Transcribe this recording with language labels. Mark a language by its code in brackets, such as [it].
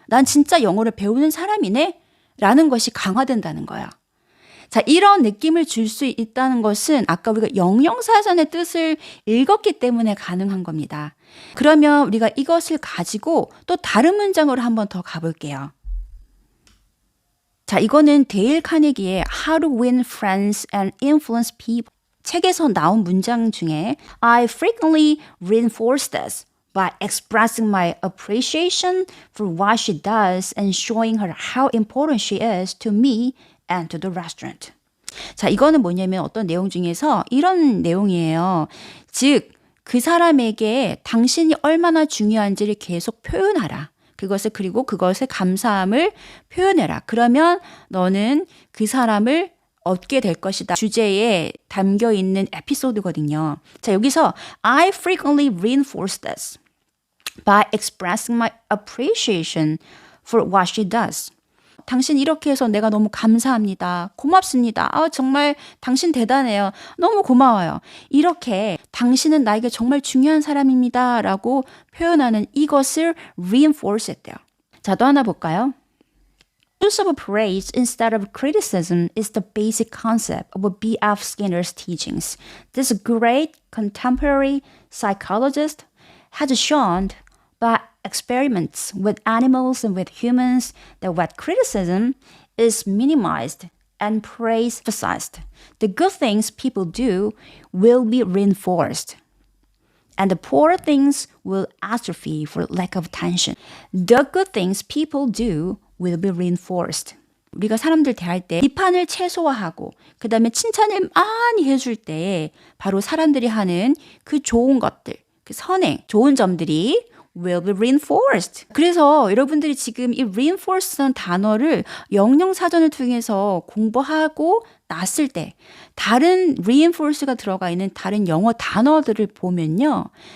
[ko] 난 진짜 영어를 배우는 사람이네. 라는 것이 강화된다는 거예요. 자, 이런 느낌을 줄 수 있다는 것은 아까 우리가 영영사전의 뜻을 읽었기 때문에 가능한 겁니다. 그러면 우리가 이것을 가지고 또 다른 문장으로 한번 더 가볼게요. 자, 이거는 데일 카네기의 [en] How to Win Friends and Influence People [ko] 책에서 나온 문장 중에 [en] I frequently reinforce this by expressing my appreciation for what she does and showing her how important she is to me and to the restaurant. [ko] 자, 이거는 뭐냐면 어떤 내용 중에서 이런 내용이에요. 즉, 그 사람에게 당신이 얼마나 중요한지를 계속 표현하라. 그리고 그것의 감사함을 표현해라. 그러면 너는 그 사람을 얻게 될 것이다. 주제에 담겨 있는 에피소드거든요. 자, 여기서 [en] I frequently reinforce this by expressing my appreciation for what she does. [ko] 당신 이렇게 해서 내가 너무 감사합니다. 고맙습니다. 정말 당신 대단해요. 너무 고마워요. 이렇게 당신은 나에게 정말 중요한 사람입니다. 라고 표현하는 이것을 reinforce 했대요. 자, 또 하나 볼까요? [en] Use of praise instead of criticism is the basic concept of B.F. Skinner's teachings. This great contemporary psychologist has shown by experiments with animals and with humans that what criticism is minimized and praise emphasized. The good things people do will be reinforced. And the poor things will atrophy for lack of attention. The good things people do will be reinforced. [ko] 우리가 사람들 대할 때 비판을 최소화하고 그 다음에 칭찬을 많이 해줄 때 바로 사람들이 하는 그 좋은 것들, 그 선행, 좋은 점들이 [en] will be reinforced. [ko] 그래서 여러분들이 지금 이 reinforce라는 단어를 영영사전을 통해서 공부하고 났을 때 다른 reinforce가 들어가 있는 다른 영어 단어들을 보면요.